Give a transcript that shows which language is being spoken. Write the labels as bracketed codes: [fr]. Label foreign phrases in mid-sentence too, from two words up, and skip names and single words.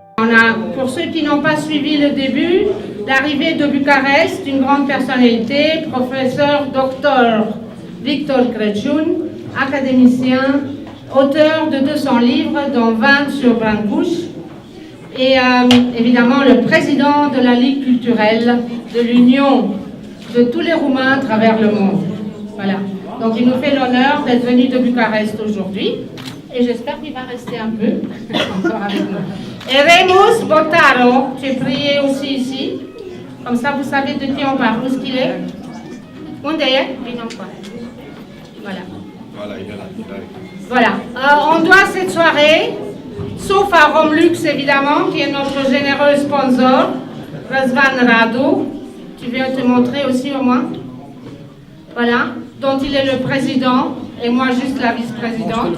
[fr] pour ceux qui n'ont pas suivi le début, l'arrivée de Bucarest, une grande personnalité, professeur docteur Victor Crăciun, académicien, auteur de 200 livres, dont 20 sur Brancusi, et évidemment le président de la Ligue culturelle de l'Union de tous les Roumains à travers le monde. Voilà. Donc il nous fait l'honneur d'être venu de Bucarest aujourd'hui, et j'espère qu'il va rester un peu encore avec nous. Et Remus Botaro, j'ai prié aussi ici, comme ça vous savez de qui on parle. Où est-ce qu'il est? [ro] Unde e? Bine încoa. [fr] Voilà. Voilà, il est là. Voilà. On doit cette soirée, sauf à Romlux évidemment, qui est notre généreux sponsor, Răzvan Radu. Tu viens te montrer aussi au moins. Voilà. Dont il est le président et moi juste la vice-présidente.